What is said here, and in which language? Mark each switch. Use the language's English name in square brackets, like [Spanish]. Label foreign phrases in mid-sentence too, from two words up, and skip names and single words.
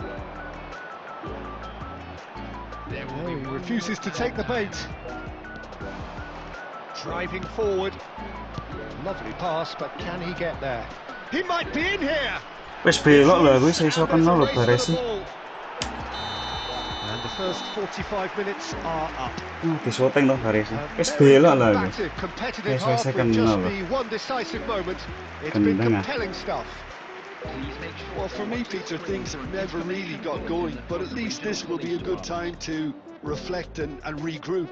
[English] Oh, he refuses to take the bait. Driving forward. Lovely pass, but can he get there? He might be in here! [Javanese] Wes belok lho, wis iso kenal lho Baresi. [English] And the first 45 minutes are up. [Javanese] Disyuting lho Baresi. Wes belok lah lho. [English] Competitive half with just the one decisive moment. It's been compelling stuff. Well, for me, Peter, things have never really got going, but at least this will be a good time to reflect and regroup.